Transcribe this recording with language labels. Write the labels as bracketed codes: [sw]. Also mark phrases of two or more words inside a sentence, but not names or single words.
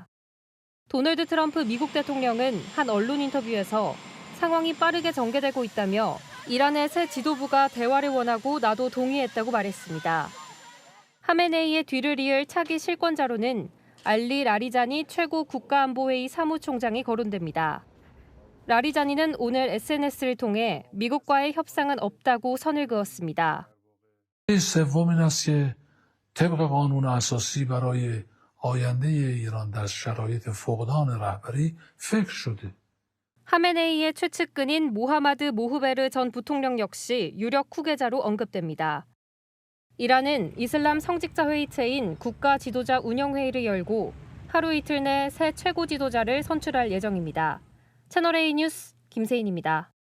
[ko] 도널드 트럼프 미국 대통령은 한 언론 인터뷰에서 상황이 빠르게 전개되고 있다며 이란의 새 지도부가 대화를 원하고 나도 동의했다고 말했습니다. 하메네이의 뒤를 이을 차기 실권자로는 알리 라리자니 최고 국가안보회의 사무총장이 거론됩니다. 라리자니는 오늘 SNS를 통해 미국과의 협상은 없다고 선을 그었습니다. [fa] سومین است که طبق قانون اساسی برای آینده ایران در شرایط فقدان رهبری فکر شده. [ko] 하메네이의 최측근인 모하마드 모흐베르 전 부통령 역시 유력 후계자로 언급됩니다. 이란은 이슬람 성직자 회의체인 국가 지도자 운영회의를 열고 하루 이틀 내 새 최고 지도자를 선출할 예정입니다. 채널A 뉴스 김세인입니다.